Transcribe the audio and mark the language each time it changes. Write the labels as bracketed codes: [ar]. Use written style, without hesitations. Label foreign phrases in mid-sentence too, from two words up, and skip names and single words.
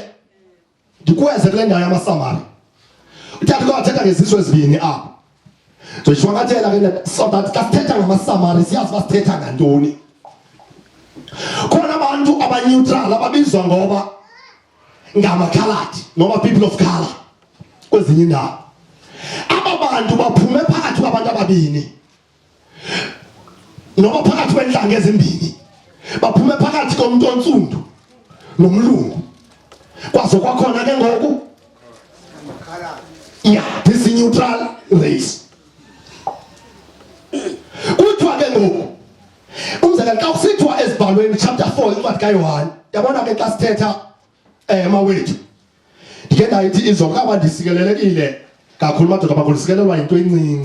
[xh] Ndikweze kule ndawo yamaSamariya uthatha kwathetha ngezizwe ezibini apha njoshwangathela ke [en] so that [xh] kasithetha ngamaSamariya siyazi basithetha ngantoni. Khona abantu abaneutral ababizwa ngoba ngamakhaladi noma [en] people of color [xh] kwezinye indawo. Aba bantu baphume phakathi kwabantu ababini noma phakathi kwenhlanga ezimbini, baphume phakathi komuntu onsundu nomlungu. Kwazo kwakhona ke ngoku [en] this is neutral race. [xh] Kuthiwa ke ngoku umzekelo xa kusithiwa ezibhalweni chapter 4 incwadi kaYohane, yabona ke xa sithetha mawethu ndike ndayithi izolo aba ndisikelelekile kakhulu madoda bakusikelelwa into encinci.